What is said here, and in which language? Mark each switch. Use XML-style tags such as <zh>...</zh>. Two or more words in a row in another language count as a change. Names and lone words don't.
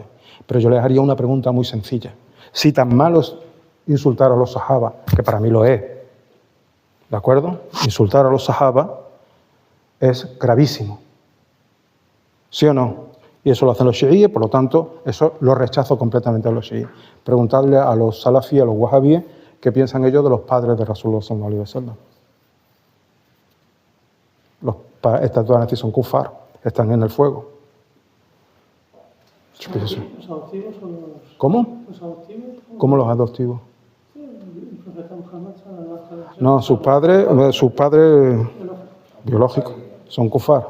<es>Pero yo les haría una pregunta muy sencilla. Si tan malo es insultar a los sahabas, que para mí lo es, ¿de acuerdo? Insultar a los sahabas es gravísimo. ¿Sí o no? Y eso lo hacen los chiíes, por lo tanto, eso lo rechazo completamente a los chiíes. Preguntadle a los salafíes, a los wahabíes, qué piensan ellos de los padres de</es> <ar>رسول الله صلى الله عليه وسلم.</ar> <es>Estas dos nazis son kufar, están en el fuego. ¿Los adoptivos o los...? ¿Cómo? ¿Los adoptivos? ¿Cómo los adoptivos? Sí, el profeta Muhammad No, sus padres biológicos son kufar.</es>